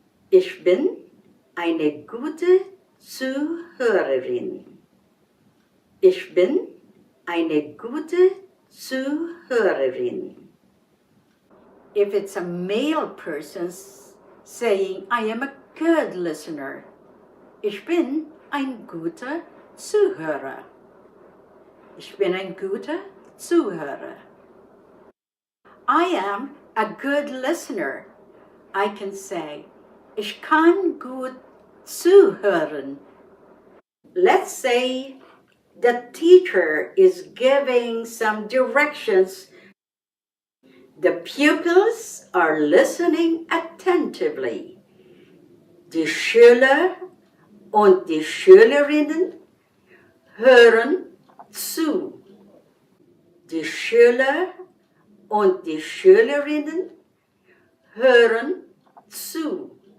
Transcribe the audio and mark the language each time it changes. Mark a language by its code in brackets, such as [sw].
[de] Ich bin eine gute Zuhörerin. Ich bin eine gute Zuhörerin. [en] If it's a male person saying, I am a good listener. [de] Ich bin ein guter Zuhörer. Ich bin ein guter Zuhörer. [en] I am a good listener. I can say, [de] ich kann gut zuhören. [en] Let's say the teacher is giving some directions. The pupils are listening attentively. [de] Die Schüler und die Schülerinnen hören zu. Die Schüler und die Schülerinnen hören zu.